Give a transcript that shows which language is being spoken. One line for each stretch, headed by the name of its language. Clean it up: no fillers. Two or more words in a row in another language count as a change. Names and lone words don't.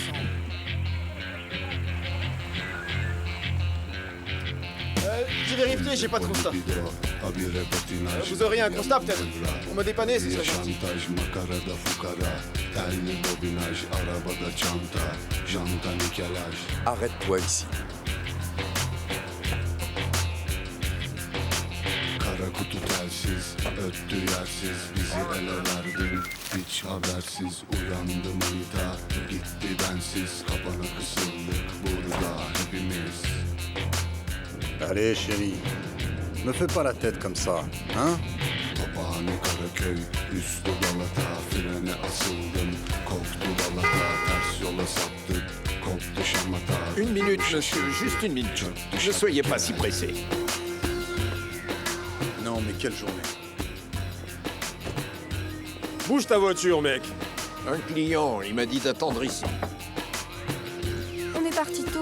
French: J'ai vérifié, j'ai pas de constat. Vous auriez un constat peut-être? Pour me dépanner, ce serait gentil. Arrête-toi ici.
Turkish: Kara kutu telsiz, öttü yersiz, bizi ele verdin, hiç habersiz uyandım manita, gitti bensiz, kapana kısıldık burada hepimiz.
French: Allez, chérie. Me fais pas la tête comme ça, hein?
Turkish: Papağanı Karaköy, üstü Galata, frene asıldım, koptu Galata, ters yola saptık, koptu şamata.
French: Une minute, monsieur, juste une minute. Ne soyez pas si pressé. Non, mais quelle journée. Bouge ta voiture, mec. Un client, il m'a dit d'attendre ici. On est parti tôt.